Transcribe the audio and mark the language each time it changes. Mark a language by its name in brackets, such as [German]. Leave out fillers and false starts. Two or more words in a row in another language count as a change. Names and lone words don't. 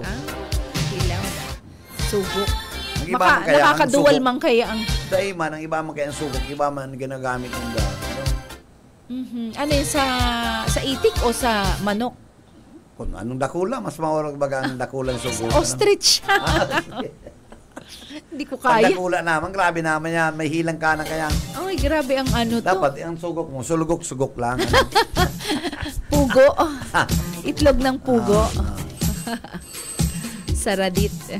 [Bikol] Hilaw. Sugok. Ang [Filipino] Nakakaduwal man kaya ang... [Bikol] Dahil man, ang iba man kaya ang sugok, iba man ginagamit ng [Filipino] Ano yun, sa itik o sa manok? [Bikol] Kung anong dakula, mas maurag baga ang dakulang sugok. Ostrich. [Filipino] Hindi ko Pag kaya. [Bikol] dakula naman, grabe naman yan. May hilang ka na kaya. [Filipino] Ay, grabe ang ano to. [Bikol] Dapat, ang sugok mo, sulugok-sugok lang. [Filipino] Pugo. Itlog ng pugo. [Bikol] Saradit.